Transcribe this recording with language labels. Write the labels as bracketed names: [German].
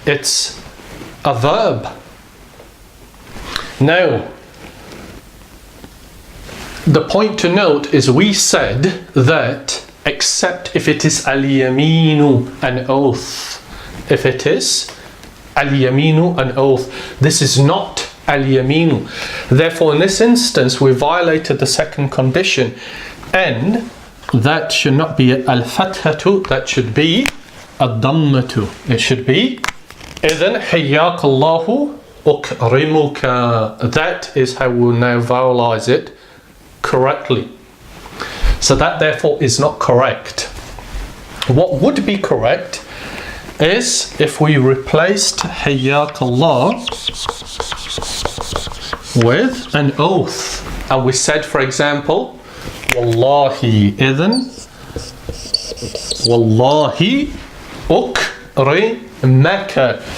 [English] It's a verb. Now, the point to note is we said that except if it is al-yaminu, an oath. If it is al-yaminu, an oath. This is not al-yaminu. Therefore, in this instance, we violated the second condition. And that should not be al-fathatu, that should be ad-dammatu. It should be [Arabic] إذن حياك الله أكرمك. [English] That is how we'll now vowelize it correctly. So that therefore is not correct. What would be correct is if we replaced [Arabic] حياك الله [English] with an oath, and we said, for example, [Arabic] والله إذن والله أكرمك.